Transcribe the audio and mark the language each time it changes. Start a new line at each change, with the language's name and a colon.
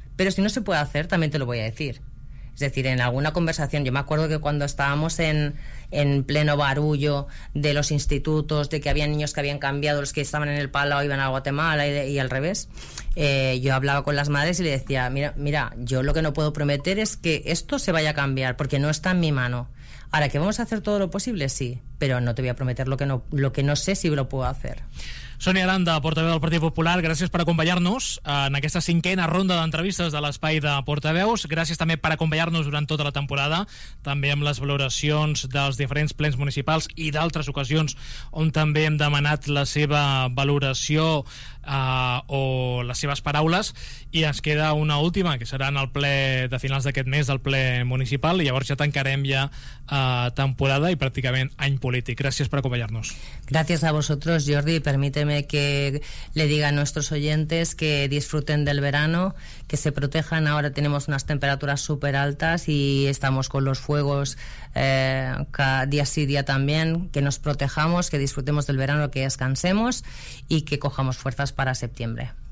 Spanish: Pero si no se puede hacer, también te lo voy a decir. Es decir, en alguna conversación, yo me acuerdo que cuando estábamos en pleno barullo de los institutos, de que había niños que habían cambiado, los que estaban en El Palau iban a Guatemala y al revés, yo hablaba con las madres y le decía, mira, yo lo que no puedo prometer es que esto se vaya a cambiar, porque no está en mi mano. Ahora, ¿que vamos a hacer todo lo posible? Sí, pero no te voy a prometer lo que no sé si lo puedo hacer.
Catalan: Sonia Aranda, portaveu del Partit Popular, gràcies per acompanyar-nos en aquesta cinquena ronda d'entrevistes de l'Espai de Portaveus. Gràcies també per acompanyar-nos durant tota la temporada, també amb les valoracions dels diferents plens municipals i d'altres ocasions on també hem demanat la seva valoració o les seves paraules. I ens queda una última, que serà en el ple de finals d'aquest mes, del ple municipal, i llavors ja tancarem ja temporada i pràcticament any polític. Gràcies per acompanyar-nos. Gràcies a vosaltres, Jordi.
Spanish: Permíteme que le diga a nuestros oyentes que disfruten del verano, que se protejan. Ahora tenemos unas temperaturas súper altas y estamos con los fuegos cada día sí, día también. Que nos protejamos, que disfrutemos del verano, que descansemos y que cojamos fuerzas para septiembre.